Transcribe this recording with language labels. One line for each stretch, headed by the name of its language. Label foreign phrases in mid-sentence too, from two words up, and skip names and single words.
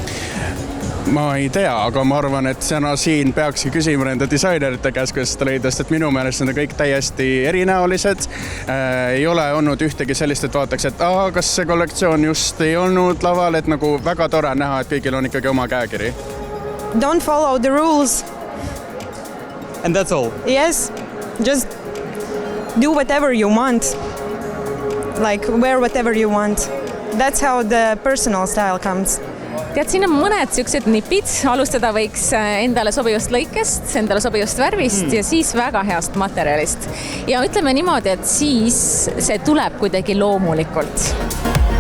Estonian: Ma ei tea, aga ma arvan, et siin peakski küsima nende disainerite käes, kuidas seda leida, sest minu meelest need kõik täiesti erinäolised. Ei ole olnud ühtegi sellist, et vaataks, et kas see kollektsioon just ei olnud laval, et nagu väga tore näha, et kõigil on ikkagi oma käekiri.
English: Don't follow the rules. And that's all? Yes, just do whatever you want. Like wear whatever you want. That's how the personal style comes.
Estonian: Tead, siin on mõned siuksed nipid, alustada võiks endale sobivast lõikest, endale sobivast värvist ja siis väga heast materjalist. Ja ütleme niimoodi, et siis see tuleb kuidagi loomulikult.